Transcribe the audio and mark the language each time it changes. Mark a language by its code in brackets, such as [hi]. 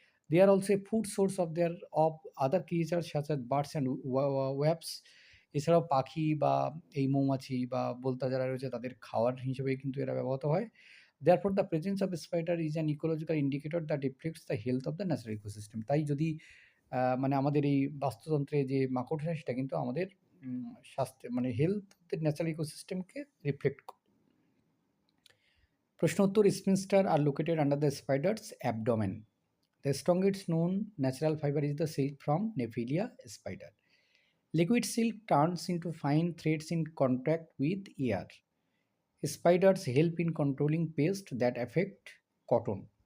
[en] They are also a food source of other creature such as birds and webs. [bn] এছাড়াও পাখি বা এই মৌমাছি বা বোলতা যারা রয়েছে তাদের খাওয়ার হিসেবে কিন্তু এরা ব্যবহৃত হয়। [en] Therefore, the presence of a spider is an ecological indicator that reflects the health of the natural ecosystem. [bn] তাই যদি মানে আমাদের এই বাস্তুতন্ত্রে যে মাকড়সা সেটা কিন্তু আমাদের স্বাস্থ্য মানে হেলথ ন্যাচারাল ইকোসিস্টেমকে রিফ্লেক্ট করে। প্রশ্ন উত্তর: [en] Spinster are located under the spider's abdomen. The strongest known natural fiber is the silk from Nephilia spider. Liquid silk turns into fine threads in contact with air. Spiders help in controlling pests that affect cotton.